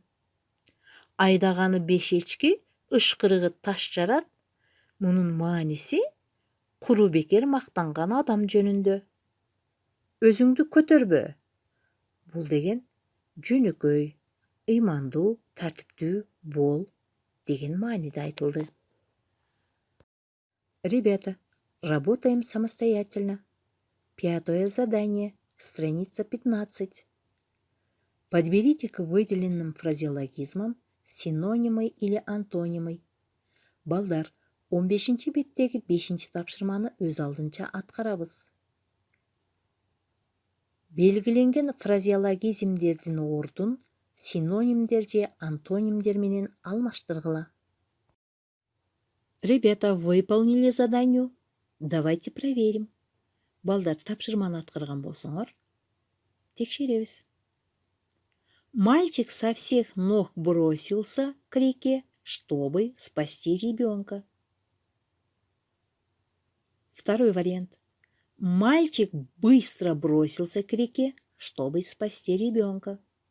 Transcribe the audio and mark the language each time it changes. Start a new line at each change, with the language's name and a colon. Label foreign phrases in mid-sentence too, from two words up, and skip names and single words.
Kyrgyz: Айдаганы беш эчки, ышкырыгы таш жарат. Мунун мааниси куру бекер мактанган адам жөнүндө. Өзүңдү көтөрбө. Бул деген жөнөкөй, ыймандуу, тартиптүү бол деген мааниде айтылды.
Russian: Ребята, работаем самостоятельно. 5 задание, страница 15. Подберите к выделенным фразеологизмам синонимы или антонимы.
Kyrgyz: Балдар, 15 беттеги 5 тапшырманы өз алдынча аткарабыз. Белгиленген фразеологизмдердин ордун синонимдер же антонимдер менен алмаштыргыла.
Russian: Ребята, выполнили задание? Давайте проверим.
Kyrgyz: Балдар, тапшырманы аткарган болсоңор, текшеребиз.
Russian: Мальчик со всех ног бросился к реке, чтобы спасти ребенка. Второй вариант. Мальчик быстро бросился к реке, чтобы спасти ребенка.